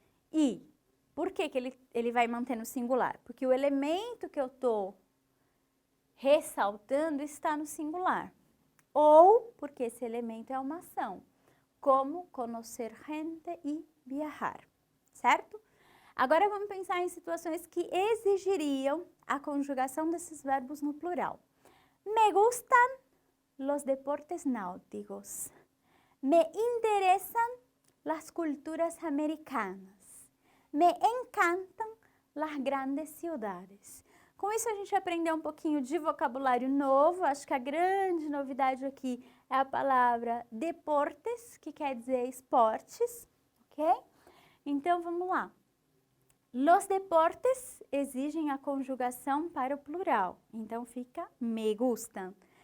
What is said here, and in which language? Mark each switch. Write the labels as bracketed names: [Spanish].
[Portuguese] E por que ele vai manter no singular? Porque o elemento que eu estou ressaltando está no singular. Ou porque esse elemento é uma ação, como conhecer gente e viajar, certo? Agora vamos pensar em situações que exigiriam a conjugação desses verbos no plural. [Spanish] Me gustan los deportes náuticos. Me interesan las culturas americanas. Me encantam las grandes ciudades. [Portuguese] Com isso a gente aprendeu um pouquinho de vocabulário novo. Acho que a grande novidade aqui é a palavra deportes, que quer dizer esportes, ok? Então vamos lá. Los deportes exigem a conjugação para o plural, então fica [Spanish] me gustam.